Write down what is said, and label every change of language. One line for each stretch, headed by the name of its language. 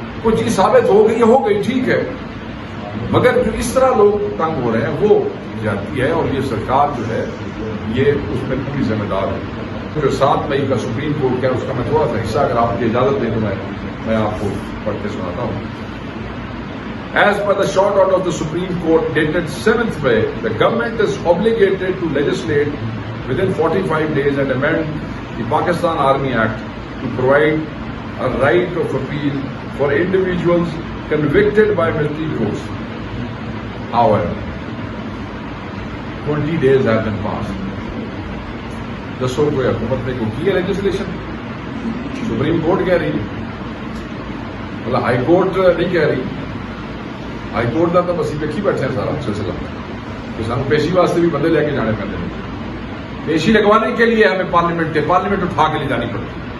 Urdu: کوئی چیز ثابت ہو گئی ٹھیک ہے، مگر جو اس طرح لوگ تنگ ہو رہے ہیں وہ جاتی ہے، اور یہ سرکار جو ہے یہ اس میں پوری ذمہ دار ہے. جو 7 مئی کا سپریم کورٹ کا اس کا میں تھوڑا سا حصہ اگر آپ کی اجازت دیں تو میں آپ کو پڑھ کے سناتا ہوں.
English: As per the short order of the Supreme Court dated 7th May, the government is obligated to legislate within 45 days and amend the Pakistan Army Act to provide a right of appeal for individuals convicted by military courts. However, 20 days have been passed.
Urdu: دسو کوئی حکومت نے کی ہے legislation? Supreme court کہہ رہی ہے، مطلب ہائی کورٹ نہیں کہہ رہی. ہائی کورٹ کا تو بس دیکھی بیٹھے ہیں سارا سلسلہ کہ
Punjabi: سانو پیشی واسطے
Urdu: بھی بندے لے کے جانے پڑتے ہیں. پیشی لگوانے کے لیے ہمیں پارلیمنٹ اٹھا کے لے جانی پڑتی ہے.